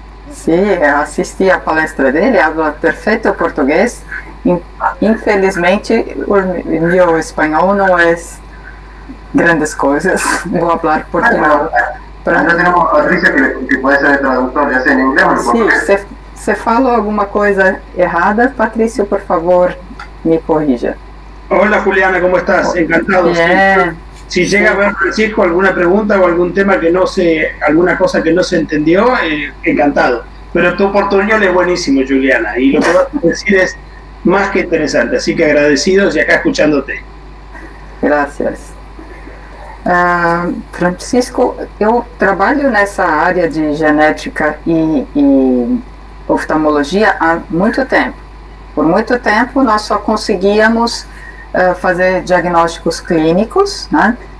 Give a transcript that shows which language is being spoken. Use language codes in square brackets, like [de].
[pt] Sí, assisti a palestra dele, habla perfeito português. Infelizmente, o meu espanhol não é grandes coisas. Vou falar português. [es] No tenemos a Patricia que puede ser el traductor, ya sea en inglés o en portugués. [pt] Sí, se falo alguma coisa errada, Patricio, por favor, me corrija. [es] Hola Juliana, ¿cómo estás? Encantado. Bien. Si llega a ver, Francisco, alguna pregunta o algún tema alguna cosa que no se entendió, encantado. Pero tu portuñol es buenísimo, Juliana, y lo que vas a decir es más que interesante, así que agradecidos y acá escuchándote. Gracias. [pt] Francisco, eu trabalho nessa área de genética e oftalmologia há muito tempo. Por muito tempo nós só conseguíamos fazer diagnósticos clínicos, né?